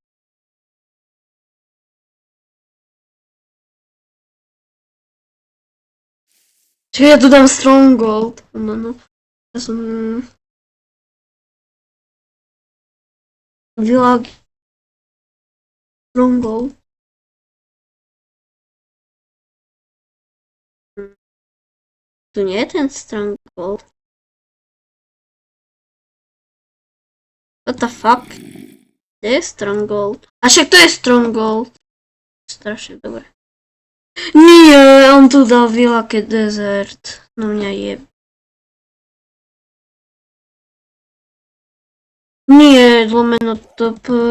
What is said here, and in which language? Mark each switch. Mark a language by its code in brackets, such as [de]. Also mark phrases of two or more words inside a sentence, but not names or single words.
[sk] Čiže ja tu dám Stronghold. No. Ja som... Village. Stronghold. Tu nie je ten Stronghold. [en] What the fuck? [sk] Kde je Stronghold? A však to je Stronghold. Strašne dobre. Nie, on tu dal Village Desert. No mňa je... Nie, lomeno top...